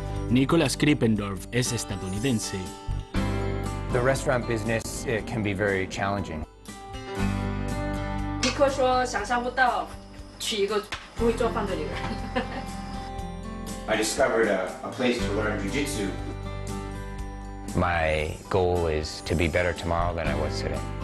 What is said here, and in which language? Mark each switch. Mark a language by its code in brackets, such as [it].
[es] Nicholas Krippendorf es estadounidense. [en] The restaurant business can be very challenging. [zh] 尼克说想象不到娶一个不会做饭的女人。 [en] I discovered a place to learn jiu-jitsu. My goal is to be better tomorrow than I was today.